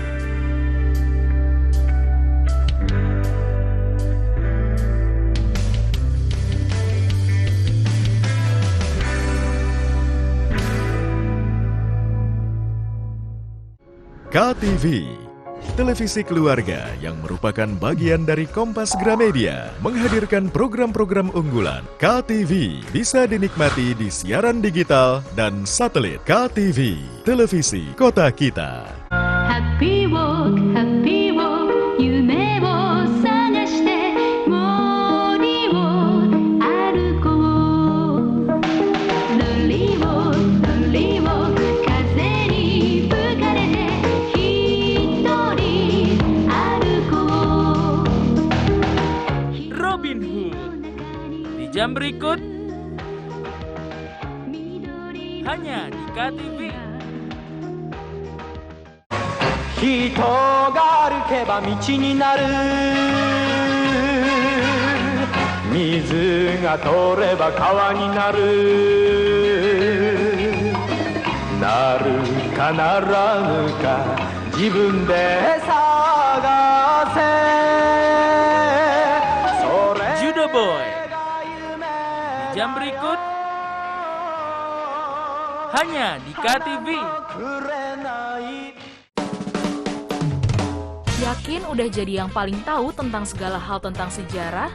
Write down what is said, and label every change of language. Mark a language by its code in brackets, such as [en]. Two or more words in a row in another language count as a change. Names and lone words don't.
[id] KTV, televisi keluarga yang merupakan bagian dari Kompas Gramedia, menghadirkan program-program unggulan. KTV bisa dinikmati di siaran digital dan satelit. KTV, televisi kota kita. [en] Happy walk, [ja] 夢を探して森を歩こう. [en] Lonely walk, [ja] 風に吹かれてひとり歩こう. [id] Robin Hood di jam berikut hanya di KTV. [ja] 人が歩けば道になる水が通れば川になるなるかならぬか自分で探せ [id] Judo Boy di jam berikut hanya di KTV. Yakin udah jadi yang paling tahu tentang segala hal tentang sejarah?